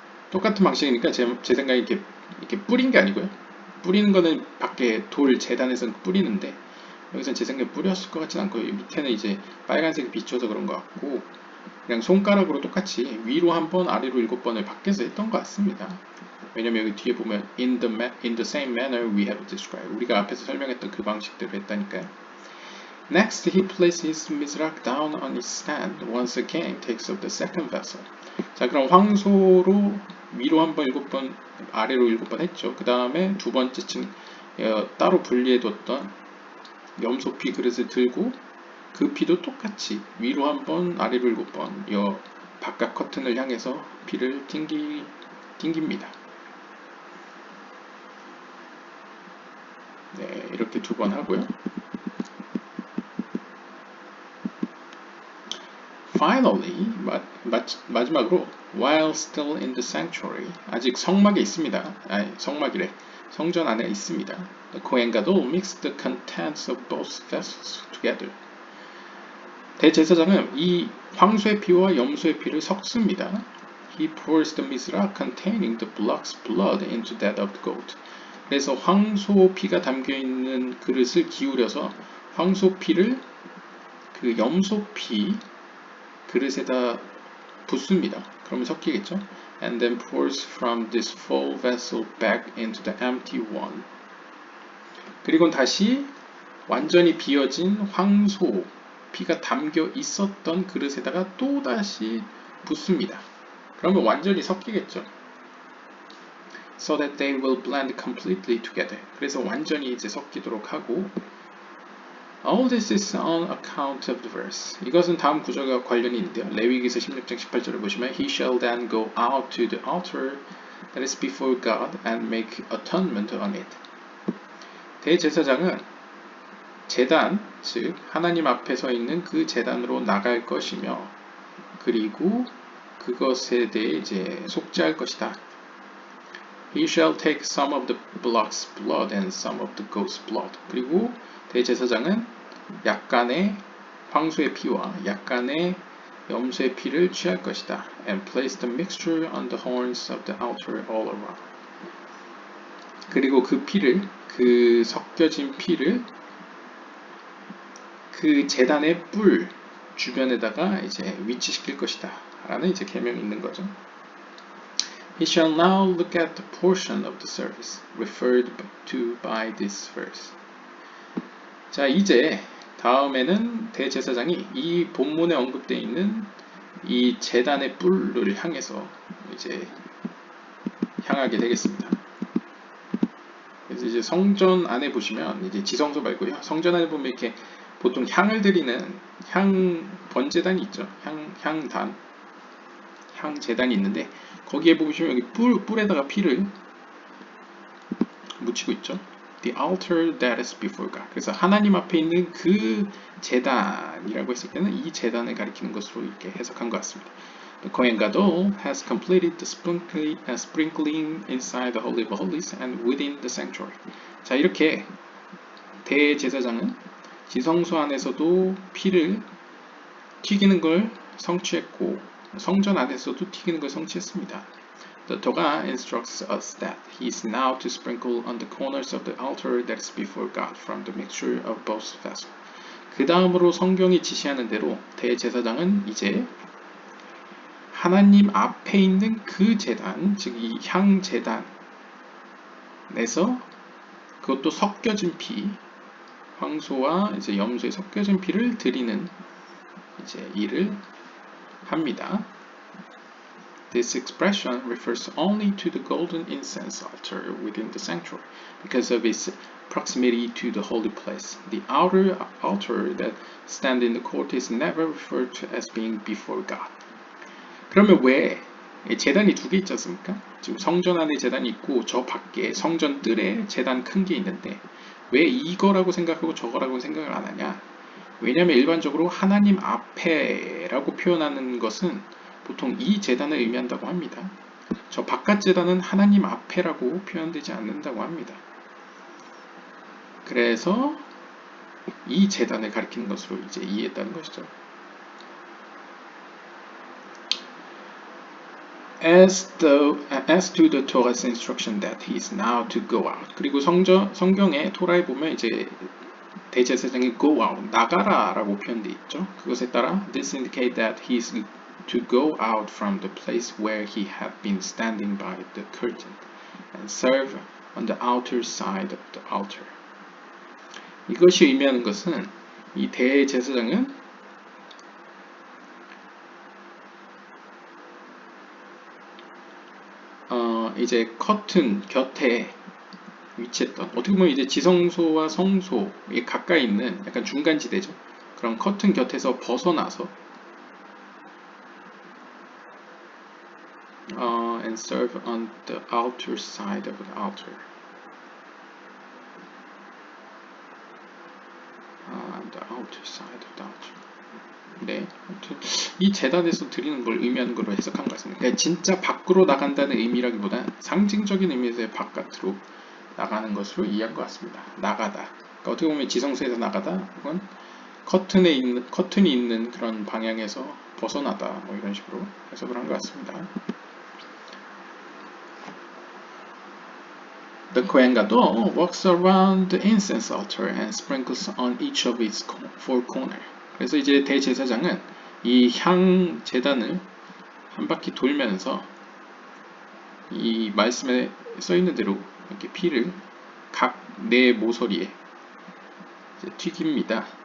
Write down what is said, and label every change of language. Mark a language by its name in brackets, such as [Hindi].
[Korean] 똑같은 방식이니까 제 생각에 이렇게 뿌린 게 아니고요. 뿌리는 거는 밖에 돌 재단에서 뿌리는데 여기서는 제 생각에 뿌렸을 것 같진 않고 밑에는 이제 빨간색이 비춰서 그런 것 같고 그냥 손가락으로 똑같이 위로 한 번 아래로 7번을 밖에서 했던 것 같습니다. 왜냐면 여기 뒤에 보면 [English] in the same manner we have described [Korean] 우리가 앞에서 설명했던 그 방식대로 했다니까요. [English] Next, he places his mizrach down on its stand. Once again, takes up the second vessel. [Korean] 자, 그럼 황소로 위로 한 번 7번, 아래로 7번 했죠. 그 다음에 두 번째쯤 따로 분리해뒀던 염소피 그릇을 들고 그 피도 똑같이 위로 한 번, 아래로 7번 바깥 커튼을 향해서 피를 튕깁니다. 네, 이렇게 2번 하고요. [English] Finally, [Korean] 마지막으로 [English] while still in the sanctuary [Korean] 아직 성막에 있습니다. 성막이래. 성전 안에 있습니다. [English] The Kohen Gadol mixed the contents of both vessels together. [Korean] 대제사장은 이 황소의 피와 염소의 피를 섞습니다. [English] He pours the mizrach containing the block's blood into that of the goat. [Korean] 그래서 황소 피가 담겨 있는 그릇을 기울여서 황소 피를 그 염소 피 그릇에다 붓습니다. 그러면 섞이겠죠? [English] And then pours from this full vessel back into the empty one. [Korean] 그리고 다시 완전히 비어진 황소 피가 담겨 있었던 그릇에다가 또 다시 붓습니다. 그러면 완전히 섞이겠죠? [English] So that they will blend completely together. [Korean] 그래서 완전히 이제 섞이도록 하고 [English] All this is on account of the verse. [Korean] 이것은 다음 구절과 관련이 있는데요. 레위기서 16장 18절을 보시면 [English] He shall then go out to the altar that is before God and make atonement on it. [Korean] 대제사장은 제단, 즉 하나님 앞에 서 있는 그 제단으로 나갈 것이며 그리고 그것에 대해 이제 속죄할 것이다. [English] He shall take some of the block's blood and some of the goat's blood. [Korean] 그리고 대제사장은 약간의 황소의 피와 약간의 염소의 피를 취할 것이다. [English] And place the mixture on the horns of the altar all around. [Korean] 그리고 그 피를, 그 섞여진 피를 그 제단의 뿔 주변에다가 이제 위치시킬 것이다. 라는 이제 계명이 있는 거죠. [English] He shall now look at the portion of the service referred to by this verse. [Korean] 자, 이제 다음에는 대제사장이 이 본문에 언급되어 있는 이 제단의 뿔을 향해서 이제 향하게 되겠습니다. 그래서 이제 성전 안에 보시면 이제 지성소 말고요. 성전 안에 보면 이렇게 보통 향을 드리는 번제단이 있죠. 향단. 향 제단이 있는데 거기에 보시면 여기 뿔에다가 피를 묻히고 있죠. [English] The altar that is before God. [Korean] 그래서 하나님 앞에 있는 그 제단이라고 했을 때는 이 제단을 가리키는 것으로 이렇게 해석한 것 같습니다. [English] The Kohen Gadol has completed the sprinkling inside the Holy of Holies and within the sanctuary. [Korean] 자, 이렇게 대제사장은 지성소 안에서도 피를 튀기는 걸 성취했고 성전 안에서도 튀기는 걸 성취했습니다. [English] The Torah instructs us that he is now to sprinkle on the corners of the altar that is before God from the mixture of both vessels. [Korean] 그 다음으로 성경이 지시하는 대로 대제사장은 이제 하나님 앞에 있는 그 제단, 즉 이 향제단에서 그것도 섞여진 피, 황소와 이제 염소에 섞여진 피를 드리는 이제 일을 합니다. [English] This expression refers only to the golden incense altar within the sanctuary because of its proximity to the holy place. The outer altar that stands in the court is never referred to as being before God. [Korean] 그러면 왜 제단이 두 개 있지 않습니까? 지금 성전 안에 제단이 있고 저 밖에 성전 뜰에 제단 큰 게 있는데 왜 이거라고 생각하고 저거라고 생각을 안 하냐? 왜냐하면 일반적으로 하나님 앞에라고 표현하는 것은 보통 이 제단을 의미한다고 합니다. 저 바깥 제단은 하나님 앞에라고 표현되지 않는다고 합니다. 그래서 이 제단을 가리키는 것으로 이제 이해했다는 것이죠. [English] As to the Torah's instruction that he is now to go out. [Korean] 그리고 성경의 토라에 보면 이제 대제사장이 [English] go out, [Korean] 나가라라고 표현되어 있죠. 그것에 따라 [English] this indicate that he is to go out from the place where he had been standing by the curtain and serve on the outer side of the altar. [Korean] 이것이 의미하는 것은 이 대제사장은 이제 커튼 곁에 위치했던 어떻게 보면 이제 지성소와 성소에 가까이 있는 약간 중간지대죠. 그런 커튼 곁에서 벗어나서 [English] and serve on the outer side of the altar. The outer side of the altar. [Korean] 네, 아무튼 이 제단에서 드리는 걸 의미하는 걸로 해석한 것 같습니다. 그러니까 진짜 밖으로 나간다는 의미라기보다 상징적인 의미에서의 바깥으로 나가는 것으로 이해한 것 같습니다. 나가다. 그러니까 어떻게 보면 지성소에서 나가다, 혹은 커튼이 있는 그런 방향에서 벗어나다, 뭐 이런 식으로 해석을 한 것 같습니다. [English] The Kohen Gadol walks around the incense altar and sprinkles on each of its four corners. [Korean] 그래서 이제 대제사장은 이 향 제단을 한 바퀴 돌면서 이 말씀에 써 있는 대로 이렇게 피를 각 네 모서리에 튀깁니다.